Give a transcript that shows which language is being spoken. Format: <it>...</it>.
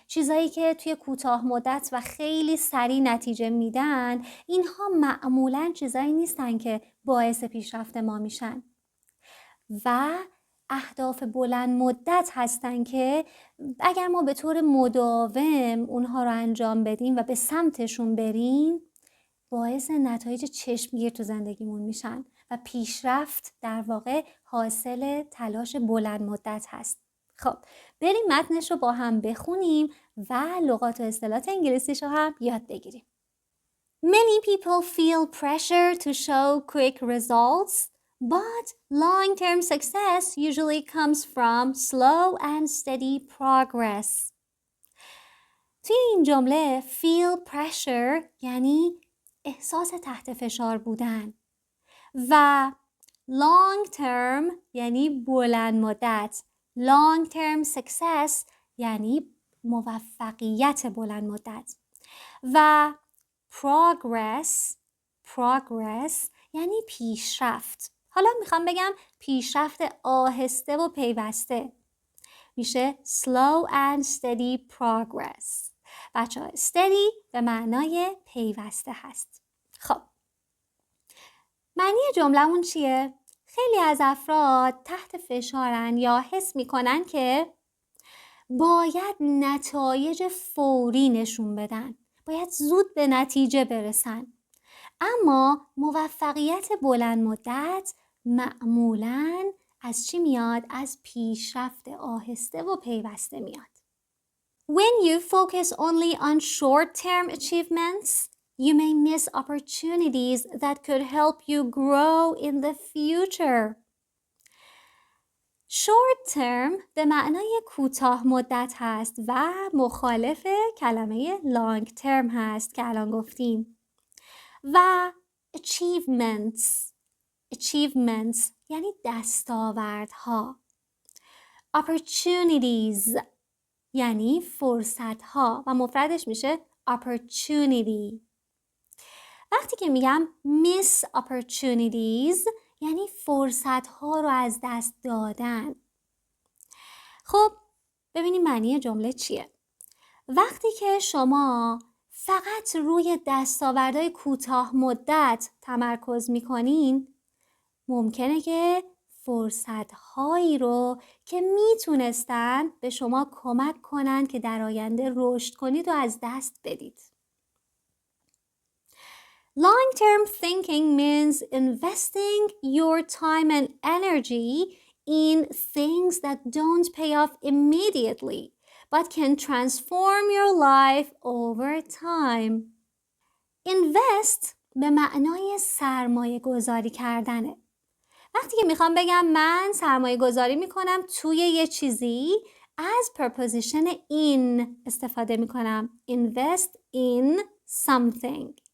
<fa>چیزایی که توی کوتاه مدت و خیلی سریع نتیجه میدن اینها معمولاً چیزایی نیستن که باعث پیشرفت ما میشن و اهداف بلند مدت هستن که اگر ما به طور مداوم اونها رو انجام بدیم و به سمتشون بریم باعث نتایج چشمگیر تو زندگیمون میشن و پیشرفت در واقع حاصل تلاش بلند مدت هست. خب بریم متنش رو با هم بخونیم و لغات و اصطلاحات انگلیسیش رو هم یاد بگیریم.</fa> <en>Many people feel pressure to show quick results, but long-term success usually comes from slow and steady progress.</en> <fa>توی این جمله</fa> <en>feel pressure</en> <fa>یعنی احساس تحت فشار بودن و long term یعنی بلند مدت.</fa> <en>long term success</en> <fa>یعنی موفقیت بلند مدت و progress یعنی پیشرفت. حالا میخوام بگم پیشرفت آهسته و پیوسته میشه</fa> <en>slow and steady progress.</en> <fa>بچه‌ها steady به معنای پیوسته هست. خب معنی جمله‌مون چیه؟ خیلی از افراد تحت فشارن یا حس میکنن که باید نتایج فوری نشون بدن، باید زود به نتیجه برسن، اما موفقیت بلند مدت معمولاً از چی میاد؟ از پیشرفت آهسته و پیوسته میاد.</fa> <en>When you focus only on short-term achievements, you may miss opportunities that could help you grow in the future.</en> <fa>Short-term به معنای کوتاه مدت هست و مخالف کلمه long-term هست که الان گفتیم. و achievements یعنی دستاوردها. Opportunities یعنی فرصت‌ها و مفردش میشه opportunity. وقتی که میگم</fa> <en>miss opportunities</en> <fa>یعنی فرصت‌ها رو از دست دادن. خب ببینیم معنی جمله چیه. وقتی که شما فقط روی دستاوردهای کوتاه مدت تمرکز میکنین ممکنه که فرصت‌هایی رو که میتونستن به شما کمک کنن که در آینده رشد کنید و از دست بدید.</fa> <en>Long-term thinking means investing your time and energy in things that don't pay off immediately, but can transform your life over time.</en> <fa>Invest به معنای سرمایه گذاری کردنه. وقتی که میخوام بگم من سرمایه گذاری میکنم توی یه چیزی از preposition in استفاده میکنم.</fa> <en>Invest in something.</en>